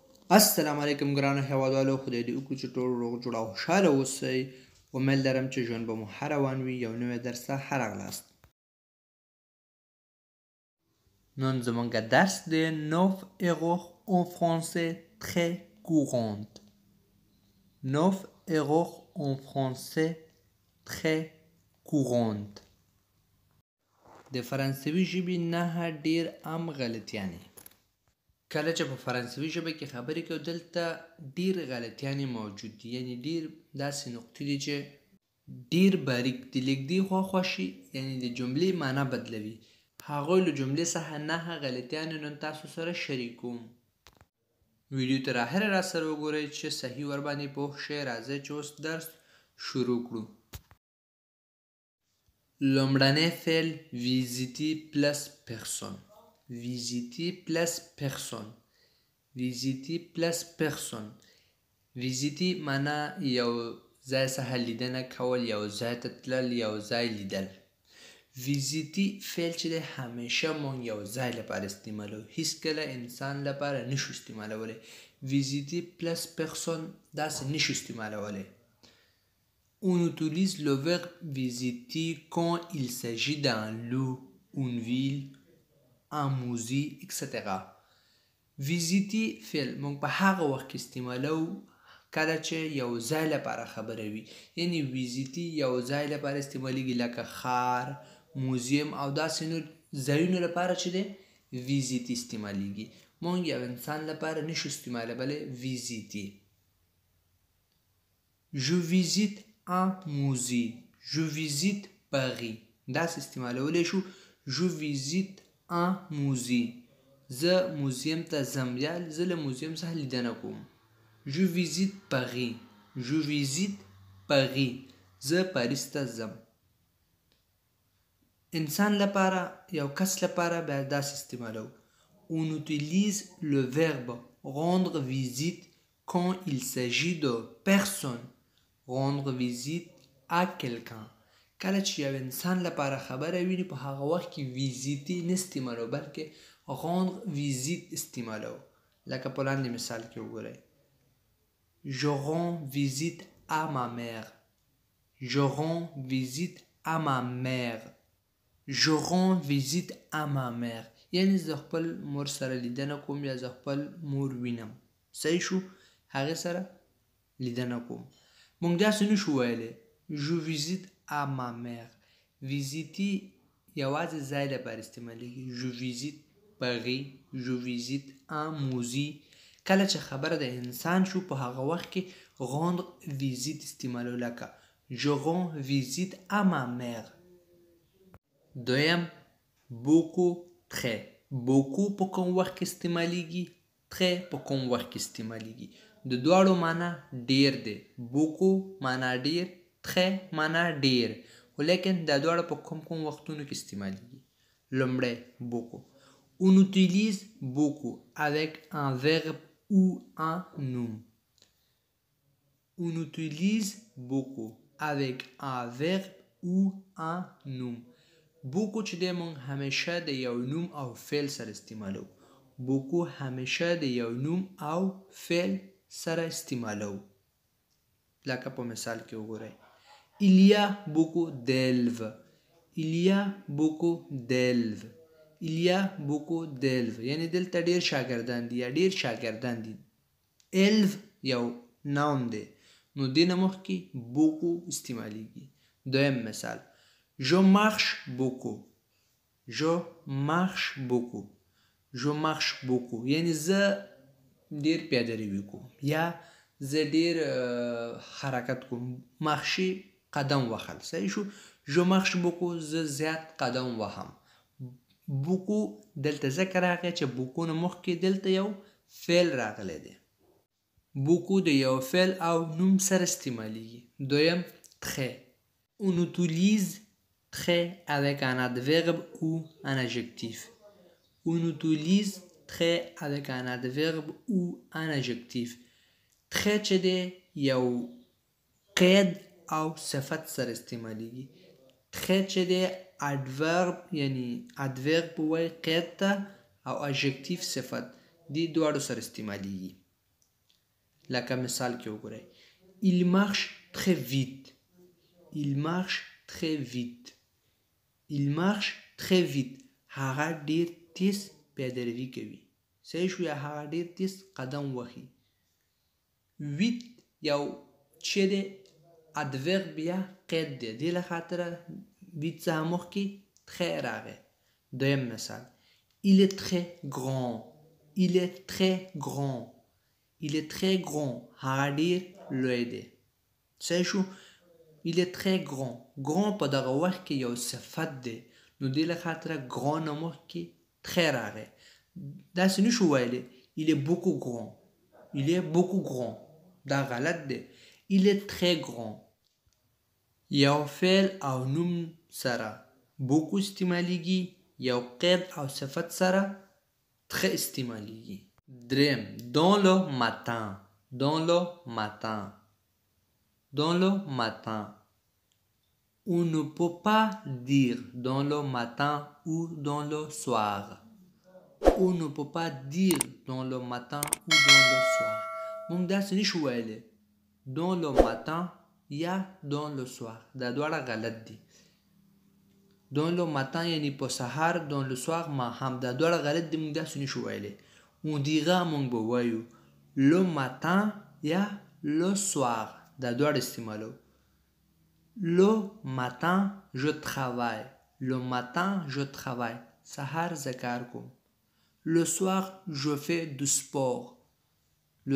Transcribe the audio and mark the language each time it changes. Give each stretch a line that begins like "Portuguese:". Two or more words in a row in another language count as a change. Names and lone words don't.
Pashto: السلام علیکم ګرانو هیوادوالو، خدای دې وکړي چې ټول روغ جوړ او خوشحاله اوسئ. امید لرم چې ژوند به مو ښه روان وي. یو نوی درس ته ښه راغلاست. نن زموږ درس دی
French: 9 erreurs en français très courantes. 9 erreurs en français très courantes.
Pashto: د فرانسوي ژبې 9 ډېر عام غلطیانې. کله چې په فرانسوي ژبه کې خبرې کوو دلته ډېر غلطیانې موجود دي، یعنی ډېر داسې نقطې دي چې ډېر باریک دي. لږ دې خواخوا شي یعنی د جملې معنا بدلوي. هغوی له جملې څخه 9 غلطیانې نن تاسو سره شریکوم. ویډیو تر اخره را سره وګورئ چې صحیح ورباندې پوه شئ. راځئ چې اوس درس شروع کړو. لومړنی فعل
French: visiter plus personne. visiter plus personne. visiter plus personne.
Pashto: visiter معنا یو ځای څخه لیدنه کول، یو ځای ته تلل، یو ځای لیدل. visiter فعل چې دی همیشه مونږ یو ځای لپاره استعمالوو، هیڅکله انسان لپاره نشو استعمالولی.
French: visiter plus personne
Pashto: داسې نشو استعمالولی.
French: On utilise le verbe visiter quand il s'agit d'un lieu, une ville, un musée, etc.
Pashto: visiter فعل مونږ په هغه وخت کې استعمالوو کله چې یو ځای لپاره خبره وي، یعنی visiter یو ځای لپاره استعمالیږي لکه ښار، موزیم او داسې نور ځایونو لپاره چې دی visiter استعمالیږي. مونږ یو انسان لپاره نشو استعمالولی visiter.
French: Je visite un musée. Je visite Paris.
Pashto: داسې استعمالولی شو.
French: Je visite un musée.
Pashto: زه موزیم ته ځم یا زه له موزیم څخه لیدنه کوم.
French: Je visite Paris. Je visite Paris.
Pashto: زه پاریس ته ځم. انسان لپاره یو کس لپاره باید داسې استعمالو.
French: On utilise le verbe rendre visite quand il s'agit de personne. rendre visite à quelqu'un.
Pashto: کله چې یو انسان لپاره خبره وي په هغه وخت کې visiter نه استعمالو بلکې
French: rendre visite
Pashto: استعمالو. لکه په لاندې مثال کې وګورئ.
French: Je rends visite à ma mère. Je rends visite à ma mère. Je rends visite à ma mère.
Pashto: یعنی زه خپل مور سره لیدنه کوم یا زه خپل مور وینم. صحیح شو؟ هغې سره لیدنه کوم. مونږ داسې نشو ویلی
French: Je visite à ma mère.
Pashto: visiter یوازې ځای لپاره استعمالیږي.
French: Je visite Paris. Je visite un musée.
Pashto: کله چې خبره د انسان شو په هغه وخت کې
French: rendre visite
Pashto: استعمالو لکه
French: Je rends visite à ma mère. دویم beaucoup très.
Pashto: beaucoup په کوم وخت کې استعمالیږي؟ très په کوم وخت کې استعمالیږي؟ د دواړو معنا ډیر دی. beaucoup معنا ډیر، très معنا ډیر، ولیکن دا دواړه په کوم وختونو کې استعمالیږي؟ لومړی beaucoup.
French: On utilise beaucoup avec un verbe ou un nom. On utilise beaucoup avec un verbe ou un nom.
Pashto: beaucoup چې دی مونږ همیشه د یو نوم او فعل سره استعمالو. beaucoup همیشه د یو نوم او فعل سره استعمالو. لکه په مثال کې وګورئ.
French: Il y a beaucoup d'élèves. Il y a beaucoup d'élèves. Il y a beaucoup d'élèves.
Pashto: یعنی دلته ډیر شاګردان دي یا ډیر شاګردان دي. élève یو ناون دی نو دې نه مخکې beaucoup استعمالیږي. دویم مثال.
French: Je marche beaucoup. Je marche beaucoup. Je marche beaucoup.
Pashto: یعنی زه ډیر پیاده روي کوم یا زه ډیر حرکت کوم. marcher قدم وهل. صحیح شو؟
French: Je marche beaucoup
Pashto: زه زیات قدم وهم. beaucoup دلته ځکه راغی چې beaucoup نه مخکې دلته یو فعل راغلی دی. beaucoup د یو فعل او نوم سره استعمالیږي. دویم très.
French: On utilise très avec un adverbe ou un adjectif. On utilise très avec un adverbe ou un adjectif.
Pashto: très چې دی یو قید او صفت سره استعمالیږي. très چې دی adverb یعنی adverb وای قید ته او adjectif صفت دې دواړو سره استعمالیږي. لکه مثال کې وګورئ
French: il marche très vite il marche très vite il marche très vite
Pashto: هغه ډیر تیز پیاده‌روي کوي صحیح شو یا هغه ډیر تیز قدم وهي ویت یو چې د ادورب یا قید دی دې له خاطره ویت څخه مخکې très راغی دویم مثال
French: il est très grand il est très grand il est très grand
Pashto: هغه ډیر لوی دی صحیح شو
French: il est très grand grand
Pashto: په دغه وخت کې یو صفت دی نو دې له خاطره grand نه مخکې très راغی داسې نشو ویلی
French: il est beaucoup grand il est beaucoup grand
Pashto: دا غلط دی
French: il est très grand
Pashto: یو فعل او نوم سره beaucoup استعمالیږي یو قید او صفت سره très استعمالیږي دریم
French: dans le matin dans le matin dans le matin on ne peut pas dire dans le matin ou dans le soir on ne peut pas dire dans le matin ou dans le soir
Pashto: مونږ داسې نشو ویلی
French: dans le matin یا dans le soir
Pashto: دا دواړه غلط دي
French: dans le matin
Pashto: یعنی په سهار
French: dans le soir
Pashto: ماښام دا دواړه غلط دي مونږ داسې نشو ویلی
French: on dira
Pashto: مونږ به وایو
French: le matin یا le soir
Pashto: دا دواړه استعمالو
French: le matin je travaille le matin je travaille
Pashto: سهار زه کار کوم
French: le soir je fais du sport le